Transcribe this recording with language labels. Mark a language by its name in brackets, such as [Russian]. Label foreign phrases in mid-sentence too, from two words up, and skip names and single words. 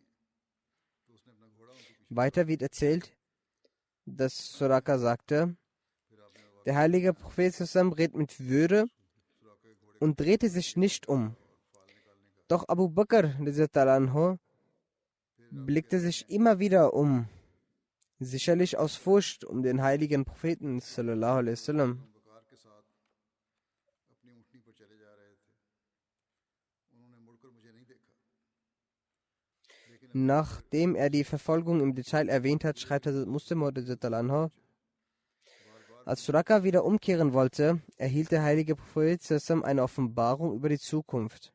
[German] Weiter wird erzählt, dass Suraka sagte: Der heilige Prophet zusammen redet mit Würde und drehte sich nicht um. Doch Abu Bakr blickte sich immer wieder um, sicherlich aus Furcht um den heiligen Propheten [Arabic] صلى الله عليه وسلم. [German] Nachdem er die Verfolgung im Detail erwähnt hat, schreibt Hazrat Muslim, als Suraka wieder umkehren wollte, erhielt der heilige Prophet eine Offenbarung über die Zukunft.